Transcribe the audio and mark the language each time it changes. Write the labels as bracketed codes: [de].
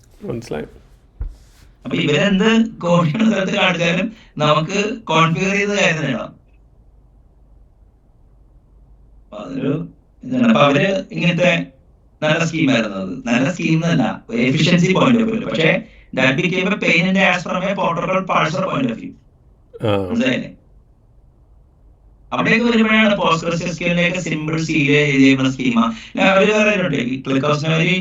[ml] മനസ്സിലായി. അപ്പൊ ഇവരെന്ത് കോഡ് ചെയ്യുന്ന സ്ഥലത്ത് കാണിച്ചാലും നമുക്ക് കോൺഫിഗർ ചെയ്ത് കാര്യം നേടാം. അതൊരു ഇതാണ്. അപ്പൊ അവര് ഇങ്ങനത്തെ നല്ല സ്കീമായിരുന്നു. അത് നല്ല സ്കീം എന്നല്ല, എഫിഷ്യൻസി പോയിന്റ് ഓഫ് വ്യൂ. പക്ഷെ [en] that became a pain in the ass from a protocol parser point of view. [ml] മനസ്സിലായില്ലേ? അവിടെയൊക്കെ വരുമ്പോഴാണ് പോസ്റ്റ്ഗ്രെസ്ക്യൂഎല്ലിലേക്ക് സിമ്പിൾ സീരിയ ചെയ്യുന്ന സ്കീമ അവര് പറയുന്നുണ്ട്. ക്ലിക്ക് ഹൗസിന്